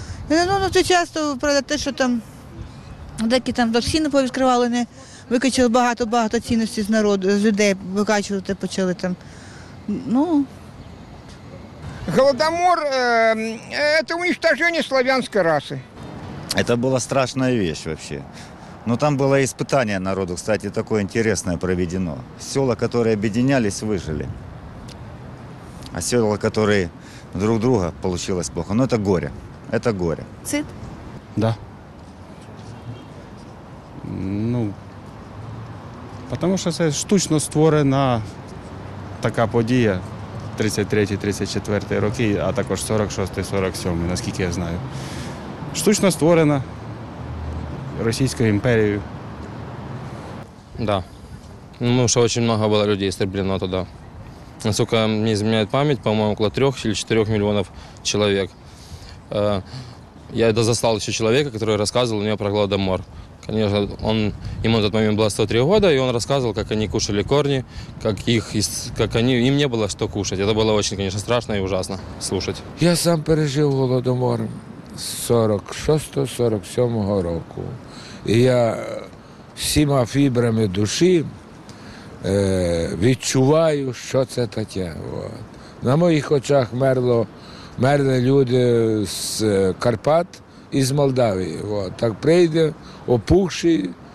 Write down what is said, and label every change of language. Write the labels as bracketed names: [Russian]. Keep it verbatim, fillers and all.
[Ukrainian] Ну, це часто, правда, те, що там деякі там ціни повідкривали, не викачали багато-багато цінностей з народу, з людей викачувати почали там. Ну. Голодомор – це уничтоження славянської раси. [Russian] Это была страшная вещь вообще. Но там было испытание народу, кстати, такое интересное проведено. Села, которые объединялись, выжили. А села, которые друг друга, получилось плохо. Но это горе. Это горе. Цит? Да. [Ukrainian] Ну, потому що це штучно створена така подія. тридцять третій тридцять четвертий роки, а також сорок шостий сорок сьомий, наскільки я знаю. Штучно створена Російською імперією. Да. [Russian] Ну, что очень много было людей истреблено туда. Насколько мне изменяет память, по-моему, около трех или четырех миллионов человек. Я это застал еще человека, который рассказывал мне про Голодомор. Конечно, он, ему на тот момент было сто три года, и он рассказывал, как они кушали корни, как, их, как они, им не было что кушать. Это было очень, конечно, страшно и ужасно слушать. Я сам пережил Голодомор. [Ukrainian] З сорок шостого сорок сьомого року. І я всіма фібрами душі е, відчуваю, що це таке. От. На моїх очах мерло, мерли люди з Карпат і з Молдавії. От. Так прийде опухший